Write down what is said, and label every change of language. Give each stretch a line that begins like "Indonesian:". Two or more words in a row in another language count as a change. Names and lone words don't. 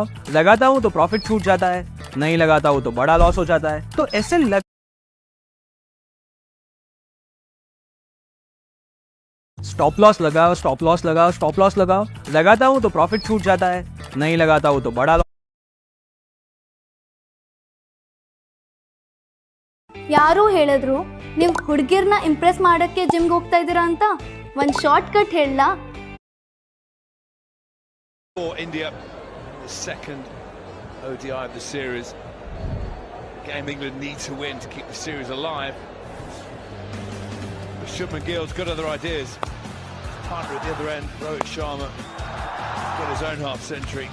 Hindi: लगाता हूं तो प्रॉफिट छूट जाता है, नहीं लगाता हूं तो बड़ा लॉस हो जाता है। तो ऐसे
English: stop loss
Hindi: लगाओ,
English: stop loss
Hindi: लगाओ,
English: stop loss
Hindi: लगाओ। लगाता हूं तो प्रॉफिट छूट जाता है, नहीं लगाता हूं तो बड़ा लॉस।
Kannada: ಯಾರು ಹೇಳಿದ್ರು ನೀವು ಹುಡುಗಿರ್ನ ಇಂಪ್ರೆಸ್ ಮಾಡಕ್ಕೆ ಜಿಮ್ಗೆ ಹೋಗ್ತಾ ಇದ್ದೀರಾ ಅಂತ? ಒಂದು
English: short cut
Kannada: ಹೇಳಲ್ಲ.
English: For India, the second ODI of the series. A game England need to win to keep the series alive. But Shubman Gill's got other ideas. His partner at the other end, Rohit Sharma, got his own half-century.